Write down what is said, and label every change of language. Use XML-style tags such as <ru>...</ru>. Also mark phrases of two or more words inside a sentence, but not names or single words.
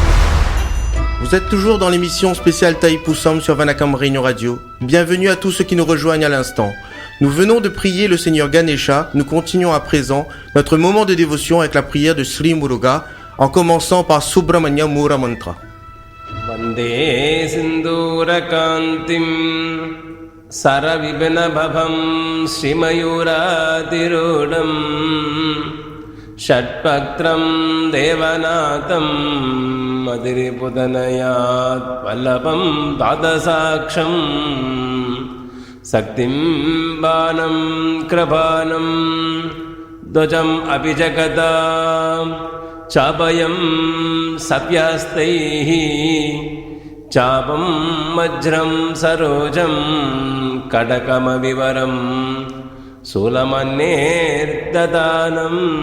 <fr>Vous êtes toujours dans l'émission spéciale Taïpossum sur Vanakam Réunion Radio. Bienvenue à tous ceux qui nous rejoignent à l'instant. Nous venons de prier le Seigneur Ganesha. Nous continuons à présent notre moment de dévotion avec la prière de Sri Muruga, en commençant par Subramanya Mura Mantra.</fr> <sa>Vande Sindurakantim Saravibhanabhavam Srimayuradirudam Shatpaktram Devanatham Madhiripudanayat Vallabam Dadasaksham Saktim Banam Krapanam Dvajam Abhijagatam Chapayam Sapyastaihi Chapam Majram Sarojam Kadakamavivaram Sulamanir Dadanam</sa>